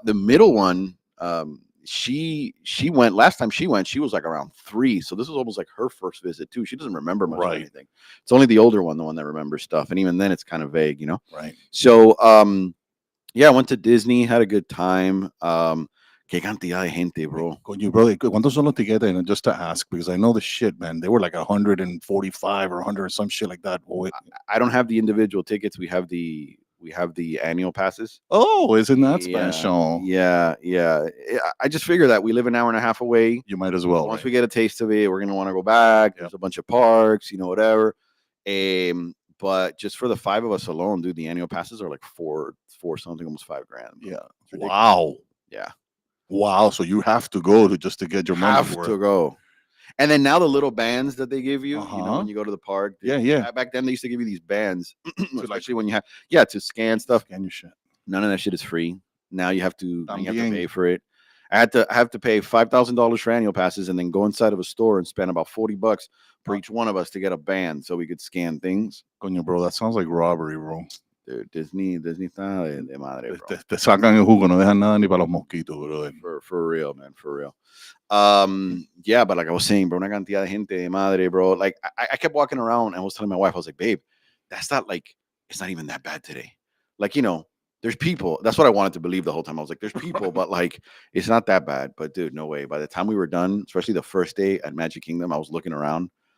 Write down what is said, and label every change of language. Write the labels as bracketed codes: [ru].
[en] The middle one, she went, last time she went, she was like around 3. So this was almost like her first visit too. She doesn't remember much of anything. It's only the older one, the one that remembers stuff. And even then it's kind of vague, you know? Right. So, yeah, I went to Disney, had a good time. [es] Qué cantidad de gente, bro. Coño, brother, ¿cuántos son los tiquetes? [en] And just to ask, because I know the shit, man. They were like 145 or 100 or some shit like that. I don't have the individual tickets. We have the annual passes. Oh, isn't that special? Yeah. I just figure that we live an hour and a half away. You might as well. Once we get a taste of it, we're gonna want to go back. Yep. There's a bunch of parks, whatever. But just for the 5 of us alone, dude, the annual passes are like four something, almost $5,000. Yeah. Wow. Yeah. Wow. So you have to go just to get your money. Have to go. And then now the little bands that they give you, when you go to the park. Yeah. Back then they used to give you these bands, especially when you have to scan stuff. Scan your shit. None of that shit is free. Now you have to pay for it. I have to pay $5,000 for annual passes and then go inside of a store and spend about $40 for each one of us to get a band so we could scan things. Coño, bro, that sounds like robbery, bro. [es] Dude, Disney está de madre, bro. Te sacan el jugo, no dejan nada ni para los mosquitos, bro. [en] For real, man, for real. Yeah, but like I was saying, bro, [es] una cantidad de gente de madre, [en] bro. Like I kept walking around and I was telling my wife, I was like, babe, that's not like, it's not even that bad today. Like, there's people. That's what I wanted to believe the whole time. I was like, there's people, but like, it's not that bad. But dude, no way. By the time we were done, especially the first day at Magic Kingdom, I was looking around.